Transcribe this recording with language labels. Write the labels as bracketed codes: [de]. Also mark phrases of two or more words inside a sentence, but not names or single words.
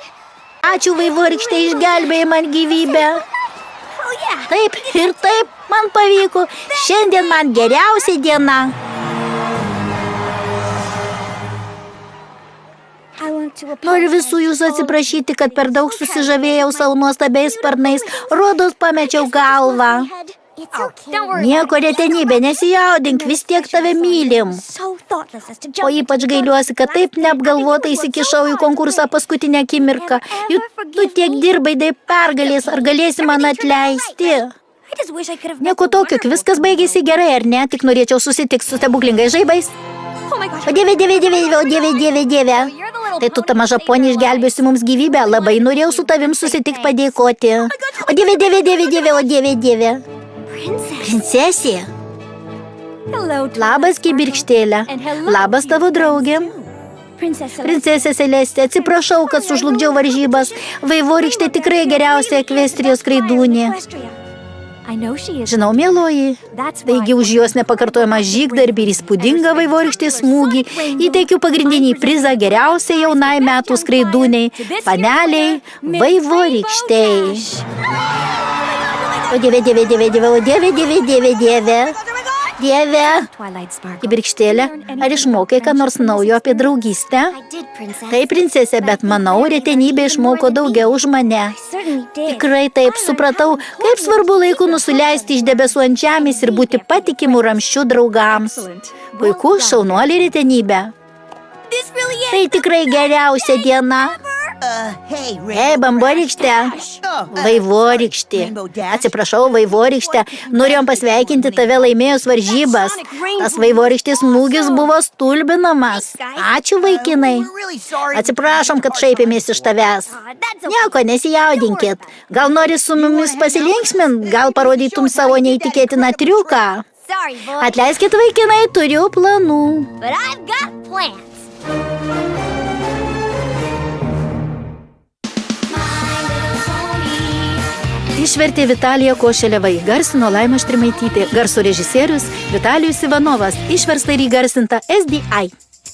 [lt] Ačiū, vaivorykšte, išgelbėjai man gyvybę. [en] Oh yeah. [lt] Taip ir taip man pavyko. Šiandien man geriausia diena. [en] I want to [lt] Noriu visų jūsų atsiprašyti, kad per daug susižavėjau savo nuostabiais sparnais. Rodos pamečiau galvą. [en] It's okay. Don't worry. [lt] Nieko, retenybė, nesijaudink, vis tiek tave mylim. [en] So thoughtless as to [lt] O [en] jump. [lt] ypač gailiuosi, kad taip neapgalvotai įsikišau į konkursą paskutinę akimirką. Juk tu tiek dirbai dėl pergalės, ar galėsi man atleisti? [en] I just wish I could have. [lt] Nieko tokio, viskas baigėsi gerai, ar ne? Tik norėčiau susitikti su stebuklingais žaibais. [en] Oh my gosh. [lt] O dieve, dieve, dieve, o dieve, dieve, dieve. Tai tu, ta maža ponė, išgelbėsi mums gyvybę. Labai norėjau su tavim susitikti padėkoti. O dieve, dieve, dieve, dieve, o dieve, dieve. [en] Princess. [lt] Princesė. [en] Hello. [lt] Labas, kibirkštėlė. Labas tavo draugė. [en] Princess. [lt] Princesė Celestė, atsiprašau, kad sužlugdžiau varžybas. Vaivorykštė tikrai geriausia Ekvestrijos skraidūnė. [en] I know she is. [lt] Žinau, mieloji. [en] That's why. [lt] Taigi už jos nepakartojamą žygdarbį ir įspūdingą vaivorykštės smūgį įteikiu pagrindinį prizą geriausiai jaunai metų skraidūniai, paneliai vaivorykštei. O dieve, dieve, dieve, dieve, o dieve, dieve, dieve, dieve. Dieve. Twilight Sparkle. Kibirkštėlė, ar išmokai ką nors naujo apie draugystę? [en] I did, princess. [lt] Taip, princesė, bet manau, retenybė išmoko daugiau už mane. [en] I certainly did. [lt] Tikrai taip, supratau, kaip svarbu laiku nusileisti iš debesų ant žemės ir būti patikimų ramščių draugams. Puiku, šaunuolė retenybė. [en] This really is. [lt] Tai tikrai geriausia diena. Ei, bamborykšte. Vaivorykštė. Atsiprašau, vaivorykšte. Norėjom pasveikinti tave laimėjus varžybas. Tas vaivorykštės smūgis buvo stulbinamas. Ačiū, vaikinai. Atsiprašom, kad šaipėmės iš tavęs. Nieko, nesijaudinkit. Gal nori su mumis pasilinksmint? Gal parodytum savo neįtikėtiną triuką? Atleiskit, vaikinai, turiu planų. [en] But I've got plans. [lt] Išvertė Vitalija Košeleva, įgarsino Laima Štrimaitytė, garso režisierius Vitalijus Ivanovas, išversta ir įgarsinta SDI.